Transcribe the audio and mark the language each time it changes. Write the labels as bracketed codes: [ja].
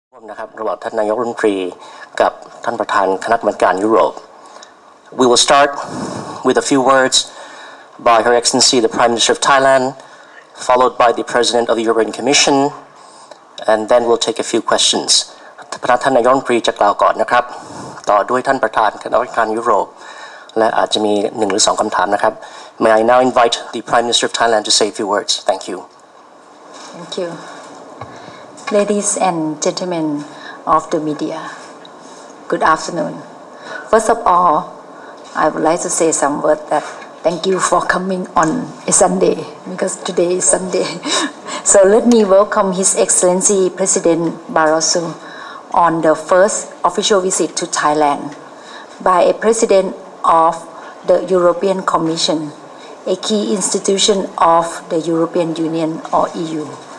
[th] นะครับระหว่างท่านนายกรัฐมนตรีกับท่านประธานคณะกรรมการยุโรป [en] We will start with a few words by Her Excellency the Prime Minister of Thailand, followed by the President of the European Commission, and then we'll take a few questions. [th] ท่านนายกรัฐมนตรีจะกล่าวก่อนนะครับต่อด้วยท่านประธานคณะกรรมการยุโรปและอาจจะมี1 หรือ 2 คำถามนะครับ [en] May I now invite the Prime Minister of Thailand to say a few words. Thank you. Thank you. Ladies and gentlemen of the media, good afternoon. First of all, I would like to say some words that thank you for coming on a Sunday because today is Sunday. So let me welcome His Excellency President Barroso on the first official visit to Thailand by a President of the European Commission, a key institution of the European Union or EU.